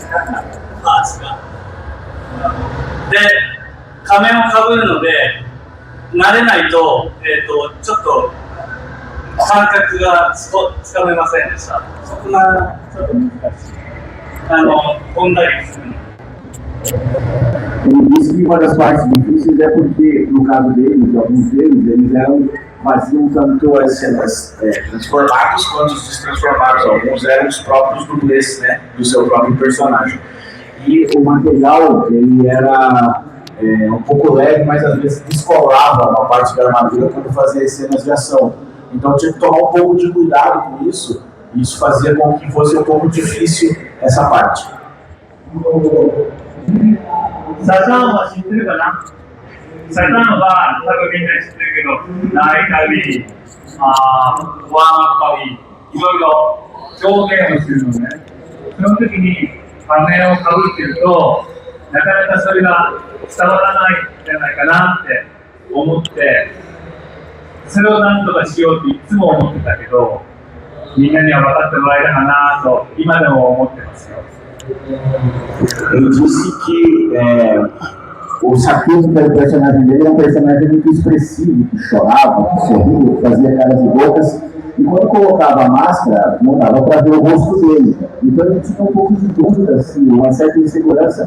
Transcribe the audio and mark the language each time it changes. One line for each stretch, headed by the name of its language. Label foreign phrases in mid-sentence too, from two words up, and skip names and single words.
Japanese: パーツが。で、仮面をかぶるので、慣れないと、ちょっと感覚がつかめませんでした。そこがちょっと難しい。飛んだりする。
Portuguese: Ele disse que uma das partes difíceis é porque, no caso deles, alguns deles, faziam tanto as cenas transformados quanto os destransformados. Alguns eram os próprios dublês, né, do seu próprio personagem. E o material, ele era um pouco leve, mas às vezes descolava uma parte da armadura quando fazia as cenas de ação. Então tinha que tomar um pouco de cuidado com isso. E isso fazia com que fosse um pouco difícil essa parte.
Japanese: サザンは知ってるかな？サザンは多分みんな知ってるけど、泣いたり、笑ったり、いろいろ表現をするのね。その時に仮面をかぶってると、なかなかそれが伝わらないんじゃないかなって思って、それを何とかしようっていつも思ってたけど、みんなには分かってもらえたかなと今でも思ってますよ。
Portuguese: Ele disse que o Saturno, que era o personagem dele, era um personagem muito expressivo, que chorava, que sorria, que fazia caras e bocas, e quando colocava a máscara, não dava para ver o rosto dele. Então ele tinha um pouco de dúvida, assim, uma certa insegurança.